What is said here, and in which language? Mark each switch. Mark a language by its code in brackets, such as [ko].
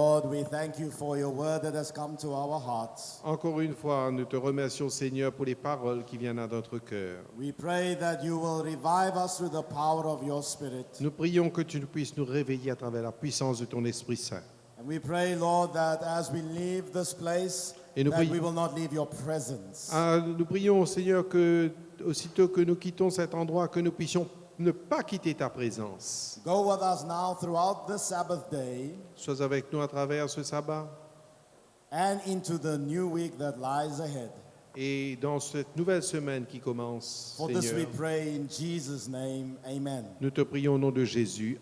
[en] we thank you for your word that has come to our hearts. [fr] Encore une fois, nous te remercions, Seigneur, pour les paroles qui viennent à notre cœur. [en] We pray that you will revive us through the power of your Spirit. [fr] Nous prions que tu puisses nous réveiller à travers la puissance de ton Esprit Saint. [en] And we pray, Lord, that as we leave this place, [fr] Et nous [en] that [fr] prions- [en] we will not leave your presence. [fr] Nous prions, Seigneur, que aussitôt que nous quittons cet endroit, que nous puissions ne pas quitter ta présence. [en] Go with us now throughout the Sabbath day [fr] Sois avec nous à travers ce sabbat [en] and into the new week that lies ahead. [fr] et dans cette nouvelle semaine qui commence, [en] For this we [fr] Seigneur. [en] pray in Jesus' name. Amen. [fr] Nous te prions au nom de Jésus.